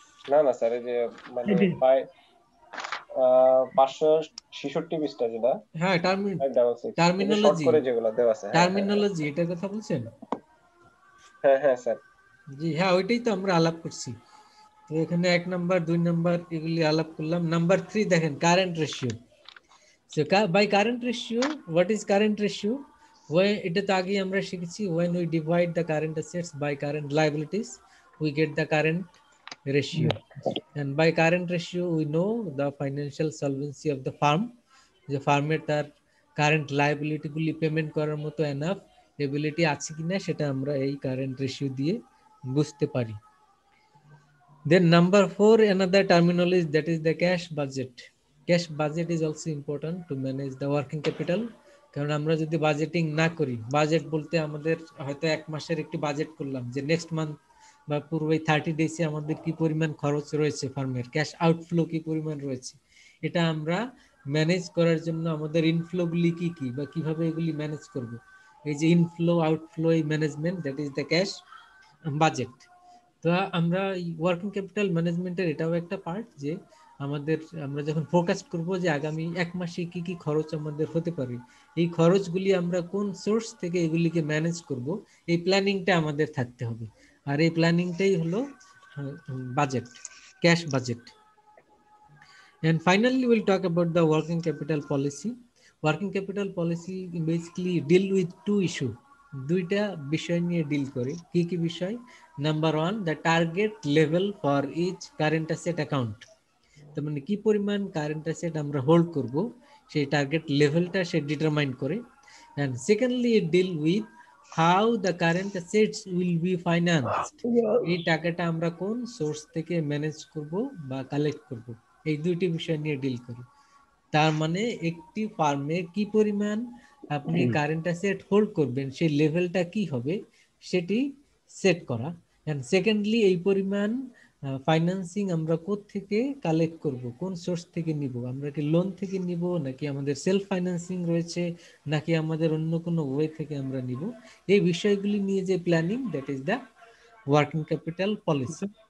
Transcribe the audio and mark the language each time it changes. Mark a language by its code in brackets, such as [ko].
[bn] না না স্যার, এই যে মানে 566 পৃষ্ঠা যেটা হ্যাঁ 566 এই যে শর্ট টার্মিনোলজি, করে যেগুলো দেওয়া আছে, হ্যাঁ হ্যাঁ হ্যাঁ টার্মিনোলজি এটার কথা বলছেন? হ্যাঁ হ্যাঁ স্যার। জি হ্যাঁ, ওইটাই তো আমরা আলাপ করছি। তো এখানে 1 নাম্বার 2 নাম্বার এগুলি আলাপ করলাম। নাম্বার 3 দেখেন current ratio. [en] So by current ratio, what is current ratio? When [bn] এটা তো আগেই আমরা শিখেছি, [en] when we divide the current assets by current liabilities, we get the current ratio. And by current ratio, we know the financial solvency of the firm. [bn] যে ফার্মের তার current liability গুলি payment করার মতো এনাফ এবিলিটি আছে কিনা সেটা আমরা এই কারেন্ট রেশিও দিয়ে বুঝতে পারি। [en] Then number 4, another terminology, that is the cash budget. Cash budget is also important to manage the working capital. [bn] কারণ আমরা যদি বাজেটিং না করি, বাজেট বলতে আমাদের হয়তো 1 মাসের একটি বাজেট করলাম যে নেক্সট মান্থ বা পূর্বে 30 ডেজে আমাদের কি পরিমাণ খরচ রয়েছে, ফার্মের ক্যাশ আউটফ্লো কি পরিমাণ রয়েছে, এটা আমরা ম্যানেজ করার জন্য আমাদের ইনফ্লোগুলি কি কি বা কিভাবে এগুলি ম্যানেজ করব, এই যে ইনফ্লো আউটফ্লো এই management, [en] That is the cash budget. [bn] তো আমরা ওয়ার্কিং ক্যাপিটাল ম্যানেজমেন্টের এটাও একটা পার্ট যে আমাদের আমরা যখন ফোকাস করব যে আগামী 1 মাসে কি কি খরচ আমাদের হতে পারে, এই খরচগুলি আমরা কোন সোর্স থেকে এগুলিকে ম্যানেজ করব, এই প্ল্যানিংটা আমাদের থাকতে হবে। আর এই প্ল্যানিংটাই হলো budget, cash budget. [en] And finally, we'll talk about the working capital policy. Working capital policy basically deal with 2 issue. [bn] দুইটা বিষয় নিয়ে ডিল করে। কি কি বিষয়? Number 1, [en] the target level for each current asset account. [bn] তার মানে কি পরিমাণ কারেন্ট অ্যাসেট আমরা হোল্ড করব সেই টার্গেট লেভেলটা সে ডিটারমাইন করে। [en] and secondly it deal with how the current assets will be financed. [bn] এই টাকাটা আমরা কোন সোর্স থেকে ম্যানেজ করব বা কালেক্ট করব, এই দুইটি বিষয় নিয়ে ডিল করি। তার মানে একটি ফার্মে কি পরিমাণ আপনি কারেন্ট অ্যাসেট হোল্ড করবেন সেই লেভেলটা কি হবে সেটি সেট করা। এন্ড সেকেন্ডলি এই পরিমাণ ফাইন্যান্সিং আমরা থেকে কালেক্ট করব, কোন সোর্স থেকে নিব, আমরা কি লোন থেকে নিব নাকি আমাদের সেলফ ফাইন্যান্সিং রয়েছে নাকি আমাদের অন্য কোনো ওয়ে থেকে আমরা নিব, এই বিষয়গুলি নিয়ে যে planning, [en] That is the working capital policy.